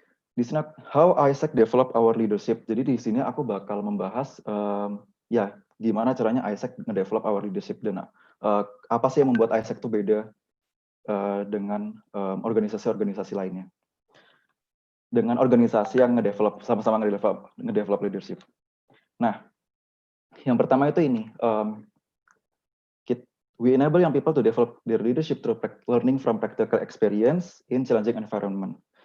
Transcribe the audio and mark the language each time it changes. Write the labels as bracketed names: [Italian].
[Indonesian] Di sini [English] how Isaac develop our leadership. [Indonesian] Jadi di sini aku bakal membahas ya gimana caranya Isaac ngedevelop [English] our leadership [Indonesian] dan apa sih yang membuat Isaac itu beda dengan organisasi-organisasi lainnya. Dengan organisasi yang sama-sama ngedevelop leadership. Nah, yang pertama itu ini. [English] We enable young people to develop their leadership through learning from practical experience in challenging environment.